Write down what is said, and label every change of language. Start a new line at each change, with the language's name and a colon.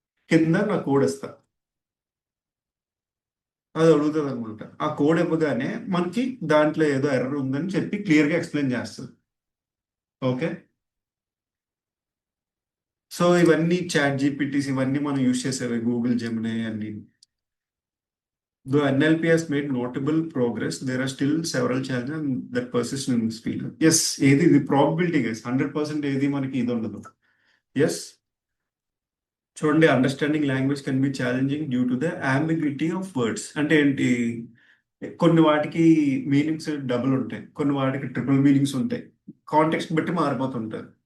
Telugu: కింద నా కోడ్ ఇస్తా, అది అడుగుతుంది అనమాట. ఆ కోడ్ ఇవ్వగానే మనకి దాంట్లో ఏదో ఎర్రర్ ఉందని చెప్పి క్లియర్గా ఎక్స్ప్లెయిన్ చేస్తుంది. ఓకే, సో ఇవన్నీ చాట్ జీపీటీస్, ఇవన్నీ మనం యూజ్ చేసేవి, గూగుల్ జెమినీ అన్ని.
English: Though NLP has made notable progress, there are still several challenges that persist in this field.
Telugu: Yes, ఏది ఇది ప్రాబిలిటీ గైస్, 100% ఏది మనకి ఇది ఉండదు. ఎస్, చూడండి,
English: Understanding language can be challenging due to the ambiguity of words.
Telugu: అంటే ఏంటి, కొన్ని వాటికి మీనింగ్స్ డబుల్ ఉంటాయి, కొన్ని వాటికి ట్రిపుల్ మీనింగ్స్ ఉంటాయి, కాంటెక్స్ట్ బట్టి మారిపోతుంటాయి.